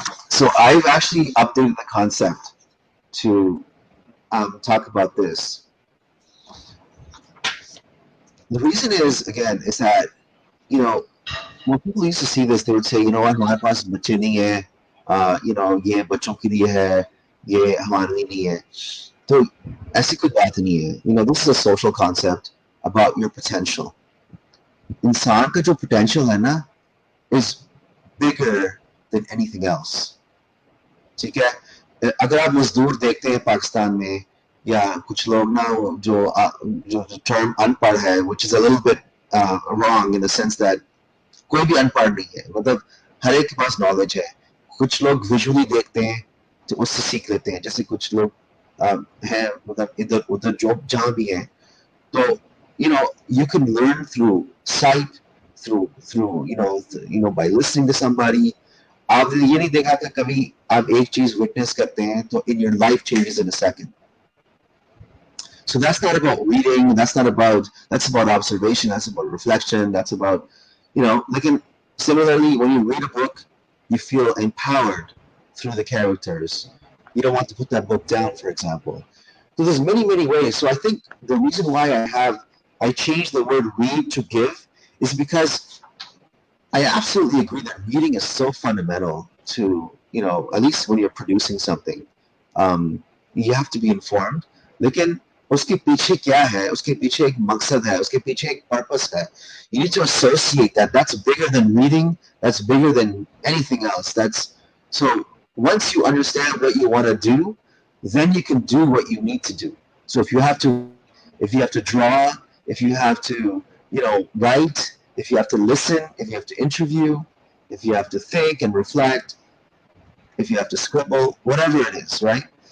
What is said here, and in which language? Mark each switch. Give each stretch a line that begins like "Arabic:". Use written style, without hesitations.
English: So I've actually updated the concept to talk about this. The reason is that when people used to see this, they would say,
Hindi: हमारे पास बच्चे नहीं है, ये बच्चों के लिए है, ये हमारे लिए नहीं है. तो ऐसी कोई बात नहीं है.
English: This is a social concept about your potential.
Hindi: इंसान का जो potential है ना
English: is bigger than anything else.
Hindi: ठीक है. अगर आप मजदूर देखते हैं पाकिस्तान में, या कुछ लोग ना जो term अनपढ़ है,
English: which is a little bit wrong in the sense that
Hindi: कोई भी अनपढ़ नहीं है, मतलब हर एक के पास नॉलेज है. कुछ लोग विजुअली देखते हैं तो उससे सीख लेते हैं, जैसे कुछ लोग हैं मतलब इधर उधर जो जहाँ भी हैं.
English: तो you can learn through sight, through by listening to somebody.
Hindi: आपने ये नहीं देखा कि कभी आप एक चीज विटनेस करते हैं तो
English: in your life changes in a second. So that's not about reading, that's about observation, that's about reflection, that's about, like similarly, when you read a book, you feel empowered through the characters. You don't want to put that book down, for example. So there's many, many ways. So I think the reason why I changed the word read to give is because I absolutely agree that reading is so fundamental to, at least when you're producing something. You have to be informed.
Hindi: लेकिन उसके पीछे क्या है, उसके पीछे एक मकसद है, उसके पीछे एक purpose है.
English: You need to associate that. That's bigger than reading. That's bigger than anything else. So once you understand what you want to do, then you can do what you need to do. So if you have to draw, if you have to, write, if you have to listen, if you have to interview, if you have to think and reflect, if you have to scribble, whatever it is, right?